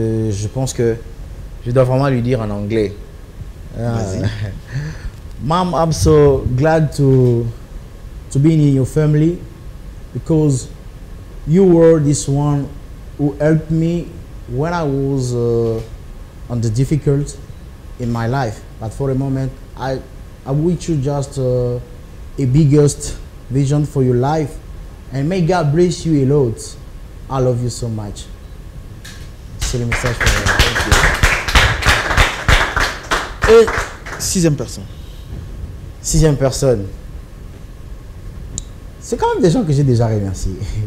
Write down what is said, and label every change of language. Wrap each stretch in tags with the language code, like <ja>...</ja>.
<fr>Je pense que je dois vraiment lui dire en anglais.</fr> <en>Mom, I'm so glad to be in your family because you were this one who helped me when I was on the difficult in my life. But for a moment, I I wish you just a biggest vision for your life. And may God bless you a lot. I love you so much.</en> <fr>C'est le message pour vous. Et 6e personne. 6e personne. C'est quand même des gens que j'ai déjà remerciés.</fr>